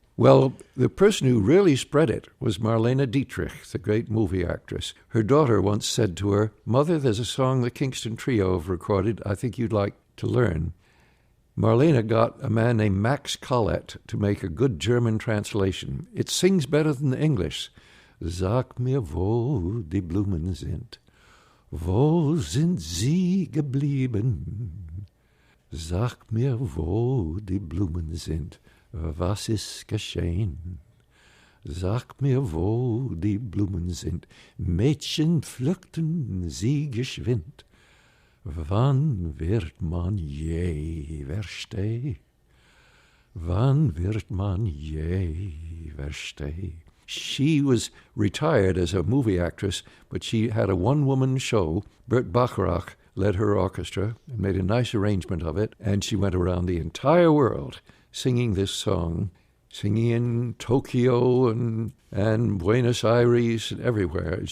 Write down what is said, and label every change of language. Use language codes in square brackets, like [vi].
[en] Well, the person who really spread it was Marlene Dietrich, the great movie actress. Her daughter once said to her, "Mother, there's a song the Kingston Trio have recorded I think you'd like to learn." Marlene got a man named Max Collett to make a good German translation. It sings better than the English. [de] Sag mir, wo die Blumen sind. Wo sind sie geblieben? Sag mir, wo die Blumen sind. Was ist geschehen? Sag mir, wo die Blumen sind. Mädchen pflückten sie geschwind. Wann wird man je verstehen? Wann wird man je verstehen? [en] She was retired as a movie actress, but she had a one-woman show. Burt Bacharach led her orchestra and made a nice arrangement of it, and she went around the entire world singing this song, singing in Tokyo and Buenos Aires and everywhere.